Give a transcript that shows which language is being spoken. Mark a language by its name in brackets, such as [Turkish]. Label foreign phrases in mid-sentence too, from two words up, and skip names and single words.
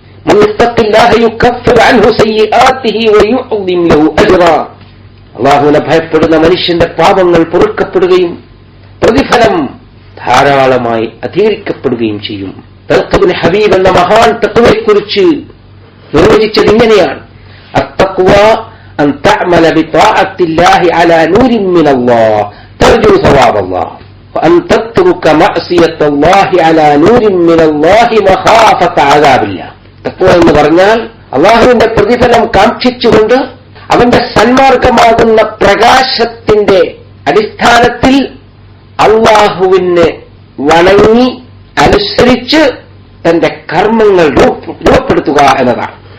[Malayalam] അള്ളാഹുവിനെ ഭയപ്പെടുന്ന മനുഷ്യന്റെ പാപങ്ങൾ പൊറുക്കപ്പെടുകയും പ്രതിഫലം ധാരാളമായി അധികരിക്കപ്പെടുകയും ചെയ്യും. തഖ്വ ഹബീബ് എന്ന മഹാൻ തഖ്വയെക്കുറിച്ച് നിർവചിച്ചത് ഇങ്ങനെയാണ്: [Arabic] التقوى أن تعمل بطاعة الله على نور من الله ترجو ثواب الله. وأن تترك معصية الله على نور من الله مخافة عذاب الله. [Malayalam] തഖ്വ എന്ന് പറഞ്ഞാൽ അള്ളാഹുവിന്റെ പ്രതിഫലം കാക്ഷിച്ചുകൊണ്ട് അവന്റെ സന്മാർഗമാകുന്ന പ്രകാശത്തിന്റെ അടിസ്ഥാനത്തിൽ അള്ളാഹുവിനെ വണങ്ങി അനുസരിച്ച് തന്റെ കർമ്മങ്ങൾ രൂപപ്പെടുത്തുക എന്നതാണ്.